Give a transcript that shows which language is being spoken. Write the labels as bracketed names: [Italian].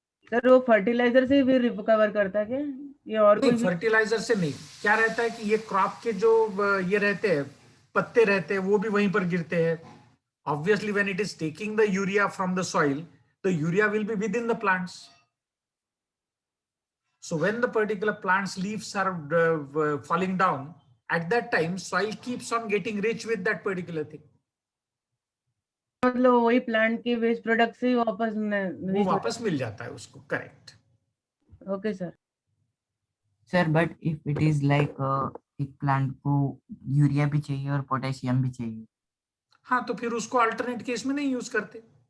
[Hindi] Sir वो fertiliser से भी रिकवर करता है क्या, ये और कोई नहीं, भी? फर्टिलाइजर से नहीं। क्या रहता है कि ये क्रॉप के जो ये रहते हैं पत्ते रहते हैं वो भी वहीं पर गिरते हैं। [English] Obviously when it is taking the urea from the soil, the urea will be within the plants. So when the particular plant's leaves are falling down, at that time soil keeps on getting rich with that particular thing. [Hindi] मतलब वही plant के waste product से ही वापस वो वापस मिल जाता है उसको, correct. Okay sir. Sir [English] but if it is like [Hindi] एक प्लांट को यूरिया भी चाहिए और पोटेशियम भी चाहिए, हाँ तो फिर उसको अल्टरनेट केस में नहीं यूज करते।